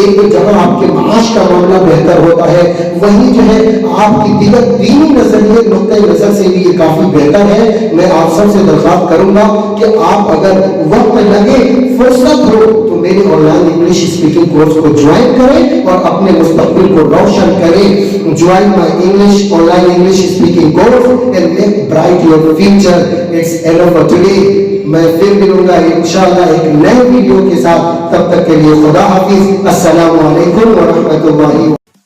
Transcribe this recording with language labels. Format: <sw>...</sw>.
<ur>ایک تو جہاں آپ کے معاش کا معاملہ بہتر ہوتا ہے, وہیں جو ہے آپ کی دیگر دینی نظریے نقطۂ نظر سے بھی یہ کافی بہتر ہے. میں آپ سب سے درخواست کروں گا کہ آپ اگر وقت لگے, فرصت ہو, تو میرے on line English speaking course کو جوائن کریں اور اپنے مستقبل کو روشن کریں.</ur> <en>Join my English online English speaking course and make bright your future. It's enough for today.</en> <ur>میں پھر ملوں گا انشاءاللہ ایک نئے ویڈیو کے ساتھ. تب تک کے لیے خدا حافظ. السلام علیکم ورحمۃ اللہ.</ur>